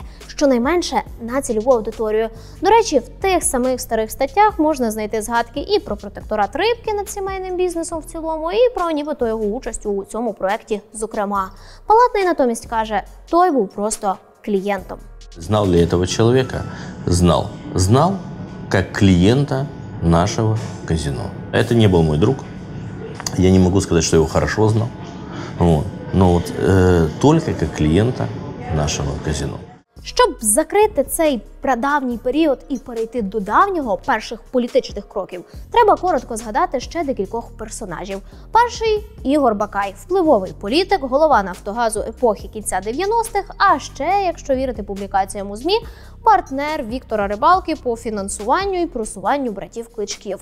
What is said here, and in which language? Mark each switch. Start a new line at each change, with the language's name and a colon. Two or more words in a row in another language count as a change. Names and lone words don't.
Ukrainian: Щонайменше на цільову аудиторію. До речі, в тих самих старих статтях можна знайти згадки і про протекторат Рибки над сімейним бізнесом в цілому, і про нібито його участь у цьому проєкті зокрема. Палатний натомість каже, той був просто клієнтом.
Russian: Знал ли этого человека? Знал. Знал как клиента нашего казино. Это не был мой друг. Я не могу сказать, что я его хорошо знал. Вот. Но вот только как клиента нашего казино.
Ukrainian: Щоб закрити цей прадавній період і перейти до давнього, перших політичних кроків, треба коротко згадати ще декількох персонажів. Перший – Ігор Бакай, впливовий політик, голова Нафтогазу епохи кінця 90-х, а ще, якщо вірити публікаціям у ЗМІ, партнер Віктора Рибалки по фінансуванню і просуванню братів Кличків.